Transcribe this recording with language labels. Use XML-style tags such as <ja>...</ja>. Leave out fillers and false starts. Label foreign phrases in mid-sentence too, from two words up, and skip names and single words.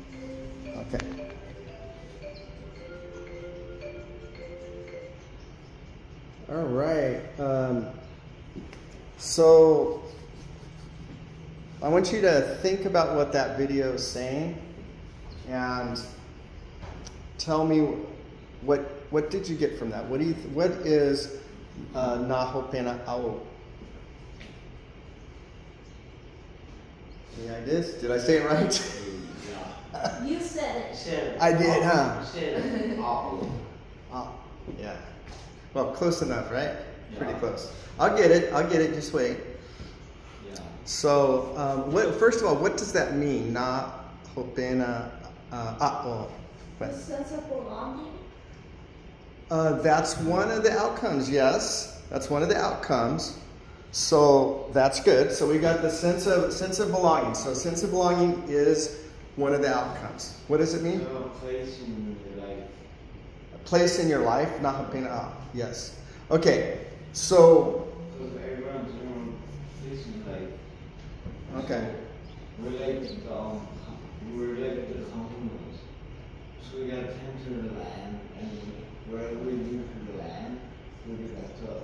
<en>Okay. All right. So I want you to think about what that video is saying and tell me what did you get from that? What is na hopena au. Any ideas? Did I say it right? You said it. I did, huh? Said it. Oh, yeah. Well, close enough, right? Pretty close. I'll get it, just wait. Yeah. So, first of all, what does that mean? Na hopena ao. The sense of belonging? That's one of the outcomes, yes. That's one of the outcomes. So that's good. So we got the sense of belonging. So sense of belonging is one of the outcomes. What does it mean? So a place in your life. A place in your life, na hopena ao. Yes. Okay. So. Because everyone's own place in life. Okay. We're like the commonwealth. So we got to tend to the land, and wherever we do for the land, we get that to us.</en>